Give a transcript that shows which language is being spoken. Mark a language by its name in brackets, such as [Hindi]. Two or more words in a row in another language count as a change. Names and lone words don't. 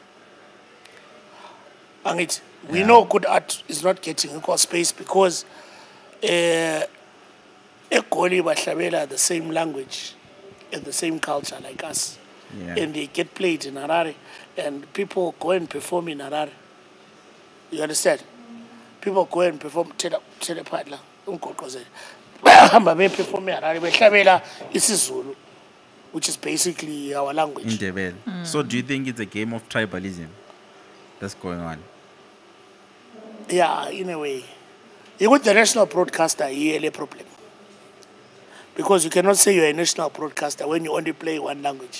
[English] And we know good art is not getting equal space because Egoli Bahlabela the same language and the same culture like us. Yeah. And they get played in Harare and people go and perform in Harare. You understand? People go and perform Telepatla, Unkokoze. [Zulu] Bahamba beperform in Harare, behlabela isiZulu. [English] which is basically our language. Indebele. So do you think it's a game of tribalism that's going on? Yeah, in a way. You got the national broadcaster here a problem. Because you cannot say you're a national broadcaster when you only play one language.